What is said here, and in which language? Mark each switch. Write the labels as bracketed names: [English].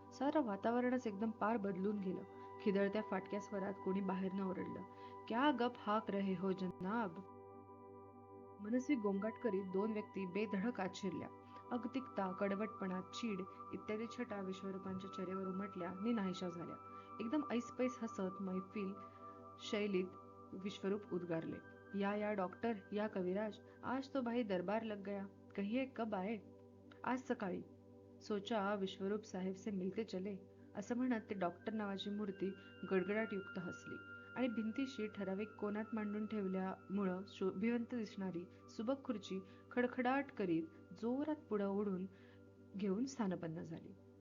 [Marathi] सारं वातावरणच एकदम पार बदलून गेलं. खिदळत्या फाटक्या स्वरात कोणी बाहेरनं ओरडलं, [Hindi] क्या गप हाक रहे हो जनाब. [Marathi] मनस्वी गोंगाट करीत दोन व्यक्ती बेधडक आत शिरल्या. अगतिकता, कडवटपणा, चीड इत्यादी छटा विश्वरूपांच्या चेहऱ्यावर उमटल्या नि नाहीशा झाल्या. एकदम ऐसपैस हसत मैफिल शैलीत विश्वरूप उद्गारले, या डॉक्टर, या कविराज, [Hindi] आज तो भाई दरबार लग गया, कहिए कब आए. [Marathi] आज सकाळी. [Hindi] सोचा विश्वरूप साहेब से मिलते चले. [Marathi] असं म्हणत ते डॉक्टर नावाची मूर्ती गडगडाटयुक्त हसली आणि भिंतीशी ठराविक कोनात मांडून ठेवल्यामुळं शोभिवंत दिसणारी सुबक खुर्ची खडखडाट करीत जोरात पुढं ओढून घेऊन स्थानपन्न झाली.